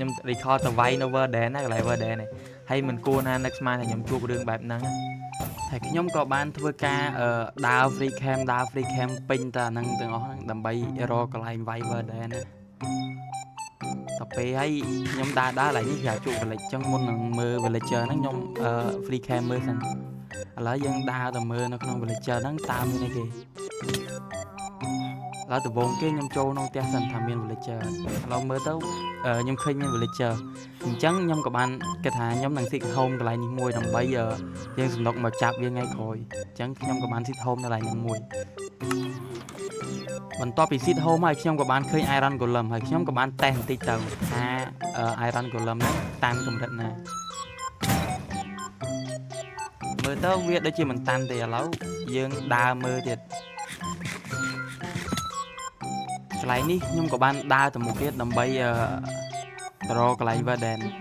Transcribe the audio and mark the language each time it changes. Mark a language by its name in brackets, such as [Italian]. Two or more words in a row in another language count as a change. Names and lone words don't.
[Khmer] record ទៅវាយនៅ Verde ណាកន្លែង Verde នេះហើយមិនគួរណានឹកស្មានថាខ្ញុំជួបរឿងបែបហ្នឹងហើយខ្ញុំក៏បានធ្វើការដើរ [English] free cam [Khmer] ពេញតែហ្នឹងទាំងអស់ហ្នឹងដើម្បីរកកន្លែងវាយ Verde ណាដល់ពេលហើយខ្ញុំដើរឡើងនេះវាជួប village ចឹងមុននឹងមើល villager ហ្នឹងខ្ញុំ [English] free cam [Khmer] មើលសិនឥឡូវយើងដើរទៅមើលនៅក្នុង villager ហ្នឹងតើមានអីគេឥ ឡូវដំបូងគេខ្ញុំចូលក្នុងផ្ទះសិនថាមាន villager ឥឡូវមើលទៅខ្ញុំឃើញមាន villager អញ្ចឹងខ្ញុំក៏បានគិតថាខ្ញុំនឹង [English] seek home [Khmer] កន្លែងនេះមួយដើម្បីយើងសំណុកមកចាប់វាថ្ងៃក្រោយអញ្ចឹងខ្ញុំក៏បាន [English] seek home [Khmer] នៅកន្លែងហ្នឹងមួយ បន្ទាប់ពី [English] seed home [Khmer] ហើយខ្ញុំក៏បានឃើញ [English] iron golem [Khmer] ហើយខ្ញុំក៏បានតេស្តបន្តិចទៅថា [English] iron golem [Khmer] ហ្នឹងតាន់កម្រិតណាមើលទៅវាដូចជាមិនតាន់ទេឥឡូវយើងដើរមើលទៀតកន្លែងនេះខ្ញុំក៏បានដើរទៅមុខទៀតដើម្បីរកកន្លែង Verden